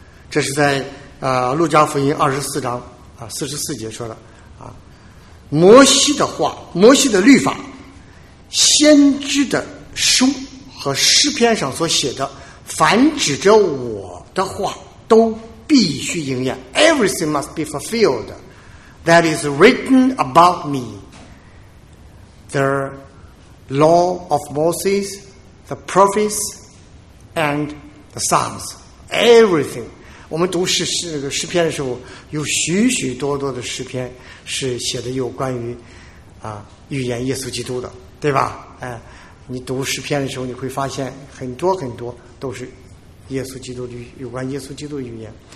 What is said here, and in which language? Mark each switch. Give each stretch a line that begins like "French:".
Chinese: 这是在路加福音24章啊44节说的啊。摩西的话、摩西的律法、先知的书和诗篇上所写的，凡指着我的话都必须应验。
English: Everything must be fulfilled that is written about me. The law of Moses, the prophets, and the Psalms. Everything.
Chinese: 我们读诗篇的时候，有许许多多的诗篇是写的有关于预言耶稣基督的，对吧？你读诗篇的时候，你会发现很多很多都是耶稣基督的，有关耶稣基督的预言。